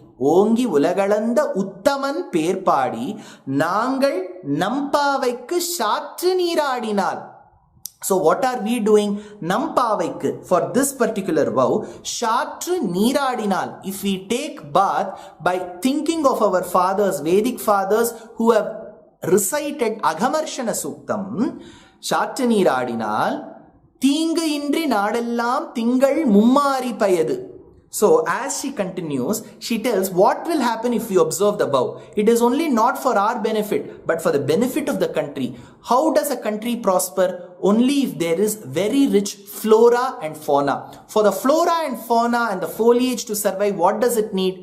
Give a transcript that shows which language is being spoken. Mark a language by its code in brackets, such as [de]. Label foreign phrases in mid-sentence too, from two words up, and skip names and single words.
[ta] ஓங்கி உலகளந்த உத்தமன் பேர்பாடி நாங்கள் நம்பாவைக்கு சாற்றி நீராடினால். [en] So what are we doing? Nampavaikku, for this particular vow, [ta] சாற்றி நீராடினால். [en] If we take bath by thinking of our fathers, Vedic fathers who have recited Aghamarshana Suktam, [ta] சாற்றி நீராடினால், தீங்கின்றி நாடெல்லாம் திங்கள் மும்மாரி பெய்து. [en] So as she continues, she tells what will happen if we observe the vow. It is only not for our benefit, but for the benefit of the country. How does a country prosper? Only if there is very rich flora and fauna. For the flora and fauna and the foliage to survive, what does it need?